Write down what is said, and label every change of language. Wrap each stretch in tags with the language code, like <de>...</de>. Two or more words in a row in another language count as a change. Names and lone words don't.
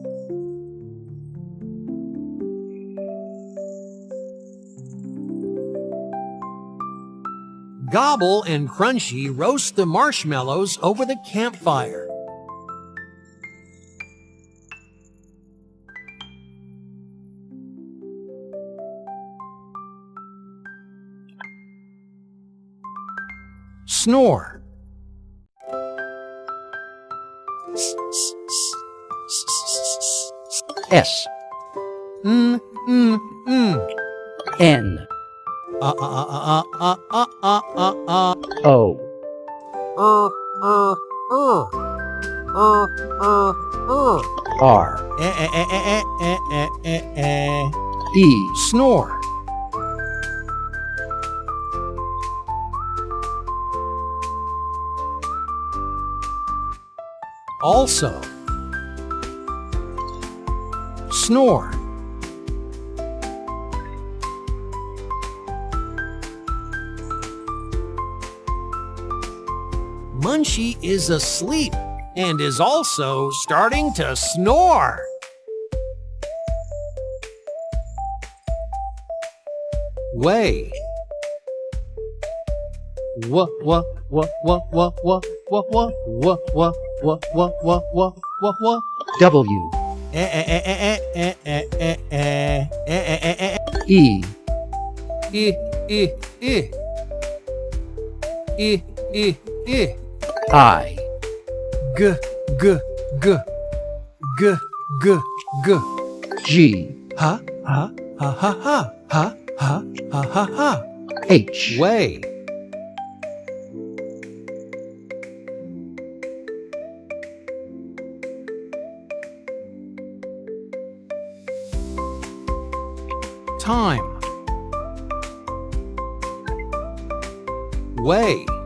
<en>Gobble and Crunchy roast the marshmallows over the campfire. Snore. S. N. O. R. E. Snore. Also. Snore. Munchie is asleep and is also starting to snore. Way. W w w w w w w w w w w w w w W E I G G G G G G G Ha ha ha ha ha ha ha ha ha ha. H Way. Time. Way.</en>